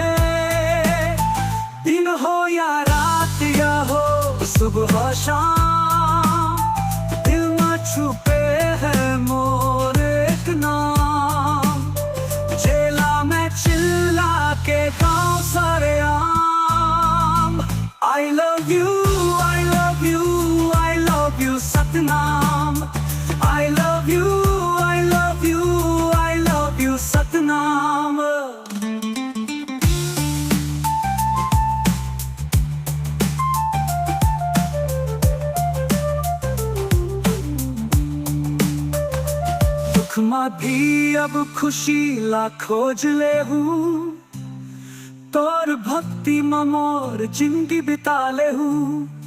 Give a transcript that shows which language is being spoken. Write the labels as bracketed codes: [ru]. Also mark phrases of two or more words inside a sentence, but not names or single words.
[hne] दिन हो या रात या हो सुबह शाम दिल में छुपे है मोर एक नाम। जेला में चिल्ला के गाँव सारे आम। [en] I love you, I love you, I love you सतनाम। I love you, I love you, I love you सतनाम। [hne] दुख में भी अब खुशी ला खोज ले हूँ, तोर भक्ति में मोर जिंदगी बिता ले हूँ।